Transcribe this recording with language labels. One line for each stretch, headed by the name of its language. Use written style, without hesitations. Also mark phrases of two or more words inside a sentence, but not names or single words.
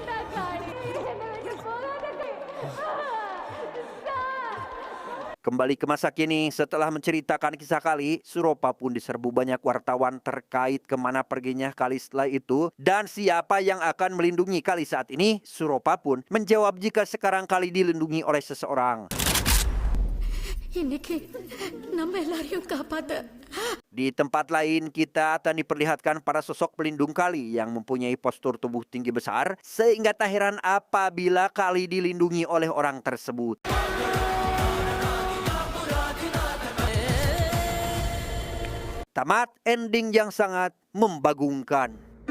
Indonesian: Kembali ke masa kini, setelah menceritakan kisah Kali, Suropa pun diserbu banyak wartawan terkait kemana perginya Kali setelah itu dan siapa yang akan melindungi Kali saat ini. Suropa pun menjawab jika sekarang Kali dilindungi oleh seseorang.
Tamil: இன்னைக்கு நம்ம எல்லாரையும் காப்பாத்த
Indonesian: Di tempat lain, kita akan diperlihatkan para sosok pelindung Kali yang mempunyai postur tubuh tinggi besar, sehingga tak heran apabila Kali dilindungi oleh orang tersebut. Tamat ending yang sangat membagongkan.